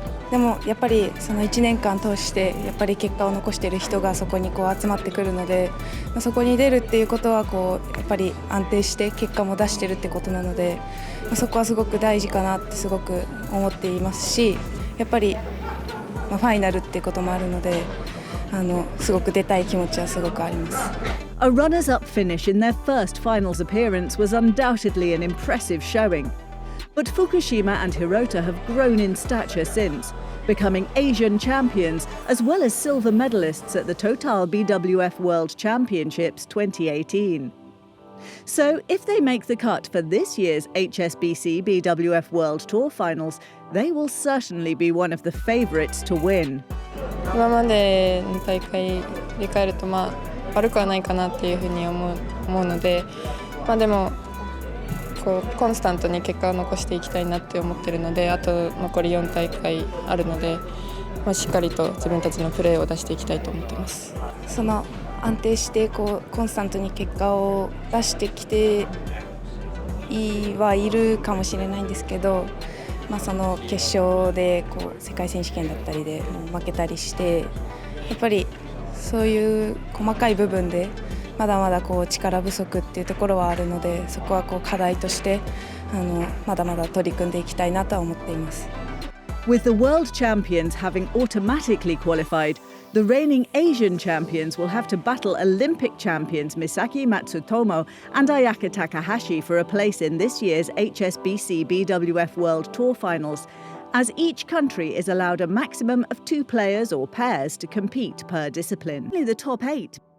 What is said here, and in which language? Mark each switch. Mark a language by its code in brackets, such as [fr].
[ja] でもやっぱりその1年間通してやっぱり結果を残している人がそこに集まってくるので、そこに出るっていうことはやっぱり安定して結果も出してるってことなので、そこはすごく大事かなってすごく思っていますし、やっぱりファイナルっていうこともあるので、すごく出たい気持ちはすごくあります。 [en] A runners-up finish in their first finals appearance was undoubtedly an impressive showing. But Fukushima and Hirota have grown in stature since, becoming Asian champions as well as silver medalists at the Total BWF World Championships 2018. So if they make the cut for this year's HSBC BWF World Tour finals, they will certainly be one of the favourites to win. [ja] 今までの大会振り返ると悪くはないかなっていうふうに思うので、でもコンスタントに結果を残していきたいなって思ってるので、あと残り4大会あるので、しっかりと自分たちのプレーを出していきたいと思っています。安定してコンスタントに結果を出してきてはいるかもしれないんですけど、その決勝で世界選手権だったりで負けたりして、やっぱりそういう細かい部分でまだまだ力不足っていうところはあるので、そこは課題としてまだまだ取り組んでいきたいなとは思っています。 [en] With the world champions having automatically qualified, the reigning Asian champions will have to battle Olympic champions Misaki Matsutomo and Ayaka Takahashi for a place in this year's HSBC BWF World Tour finals, as each country is allowed a maximum of 2 players or pairs to compete per discipline. Only the top 8.